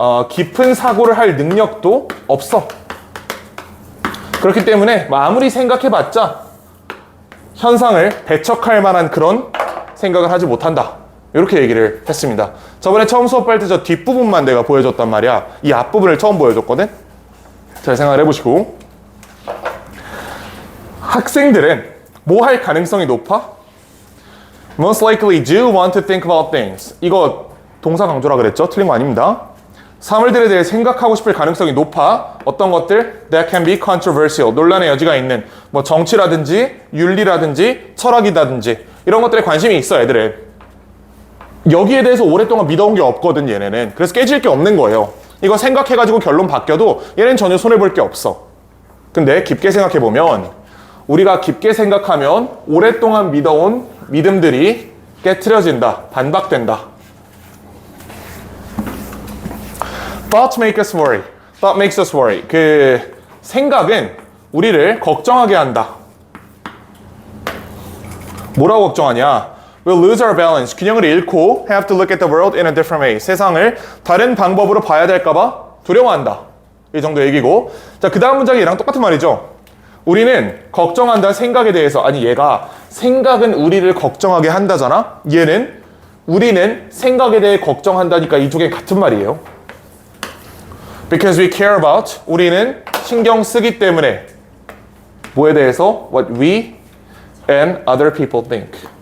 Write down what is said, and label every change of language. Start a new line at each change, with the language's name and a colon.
Korean: 깊은 사고를 할 능력도 없어. 그렇기 때문에 아무리 생각해봤자 현상을 배척할 만한 그런 생각을 하지 못한다. 이렇게 얘기를 했습니다. 저번에 처음 수업할 때 저 뒷부분만 내가 보여줬단 말이야. 이 앞부분을 처음 보여줬거든. 잘 생각을 해보시고, 학생들은 뭐 할 가능성이 높아?
English: Most likely do want to think about things.
Korean: 이거 동사 강조라 그랬죠? 틀린 거 아닙니다. 사물들에 대해 생각하고 싶을 가능성이 높아. 어떤 것들?
English: That can be controversial.
Korean: 논란의 여지가 있는 뭐 정치라든지 윤리라든지 철학이라든지 이런 것들에 관심이 있어, 애들은. 여기에 대해서 오랫동안 믿어온 게 없거든, 얘네는. 그래서 깨질 게 없는 거예요. 이거 생각해가지고 결론 바뀌어도 얘는 전혀 손해볼 게 없어. 근데 깊게 생각해보면 우리가 깊게 생각하면 오랫동안 믿어온 믿음들이 깨트려진다, 반박된다.
English: Thoughts make us worry. Thought makes us worry.
Korean: 그 생각은 우리를 걱정하게 한다. 뭐라고 걱정하냐?
English: We'll lose our balance.
Korean: 균형을 잃고
English: have to look at the world in a different way.
Korean: 세상을 다른 방법으로 봐야 될까봐 두려워한다. 이 정도 얘기고. 자, 그 다음 문장이 얘랑 똑같은 말이죠. 우리는 걱정한다 생각에 대해서. 아니, 얘가 생각은 우리를 걱정하게 한다잖아. 얘는 우리는 생각에 대해 걱정한다니까 이 두 개 같은 말이에요.
English: Because we care about.
Korean: 우리는 신경 쓰기 때문에 뭐에 대해서?
English: What we and other people think.